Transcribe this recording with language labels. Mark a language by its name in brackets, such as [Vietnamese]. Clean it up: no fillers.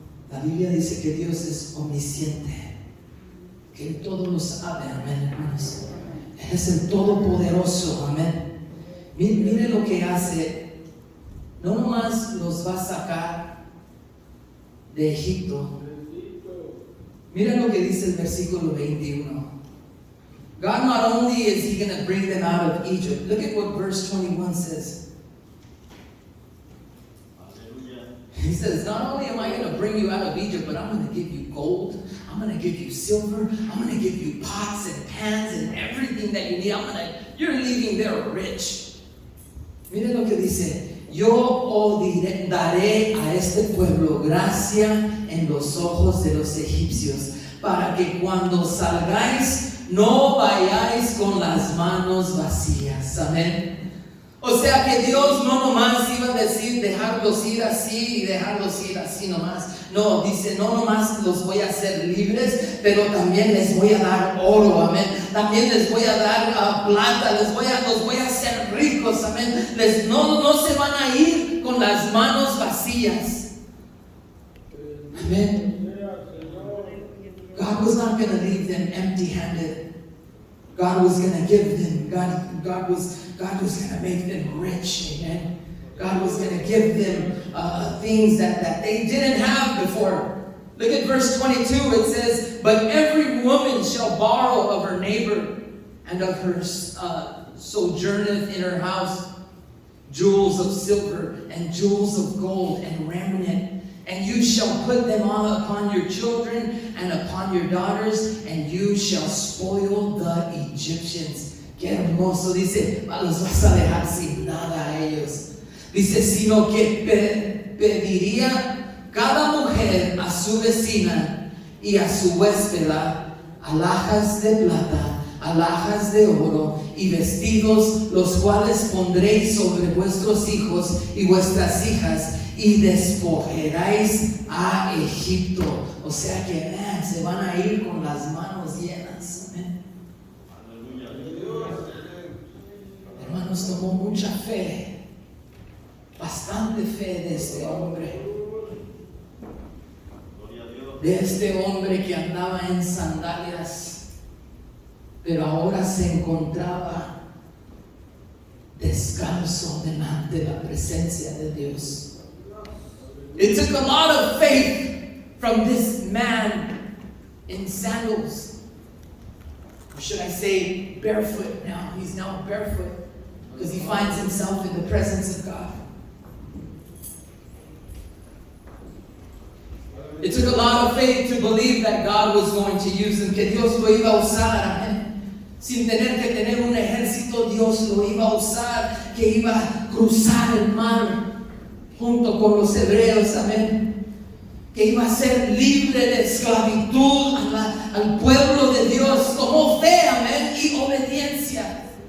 [Spanish] La Biblia dice que Dios es omnisciente, que Él todo lo sabe, amén, hermanos. Él es el Todopoderoso, amén. Mire lo que hace. No nomás los va a sacar de Egipto, Mira lo que dice el versículo 21. [English] God not only is He going to bring them out of Egypt. Look at what verse 21 says. He says, not only am I going to bring you out of Egypt, but I'm going to give you gold. I'm going to give you silver. I'm going to give you pots and pans and everything that you need. You're leaving there rich. [Spanish] Miren lo que dice. Yo daré a este pueblo gracia en los ojos de los egipcios, para que cuando salgáis no vayáis con las manos vacías. Amén. O sea que Dios no nomás iba a decir dejarlos ir así y dejarlos ir así nomás. No, dice, no nomás los voy a hacer libres, pero también les voy a dar oro, amén. También les voy a dar plata, los voy a hacer ricos, amén. No se van a ir con las manos vacías. Amén. [English] God was not going to leave them empty-handed. God was going to give them, God was going to make them rich, amen. God was going to give them things that they didn't have before. Look at verse 22, it says, but every woman shall borrow of her neighbor and of her sojourneth in her house jewels of silver and jewels of gold and raiment, and you shall put them on upon your children and upon your daughters, and you shall spoil the Egyptians. [Spanish] Qué hermoso, dice, los vas a dejar sin nada a ellos. Dice, sino que pediría cada mujer a su vecina y a su huéspeda alhajas de plata, alhajas de oro y vestidos, los cuales pondréis sobre vuestros hijos y vuestras hijas, y despojaréis a Egipto. O sea que se van a ir con las manos llenas. Amén. Hermanos, tomó mucha fe, bastante fe de este hombre. De este hombre que andaba en sandalias, pero ahora se encontraba descalzo delante de la presencia de Dios. [English] It took a lot of faith from this man in sandals. Or should I say barefoot now? He's now barefoot because he finds himself in the presence of God. It took a lot of faith to believe that God was going to use him, [Spanish] que Dios lo iba a usar, amén. Sin tener que tener un ejército, Dios lo iba a usar, que iba a cruzar el mar junto con los hebreos, amén. Que iba a ser libre de esclavitud al pueblo de Dios, como fe, amén, y obediencia.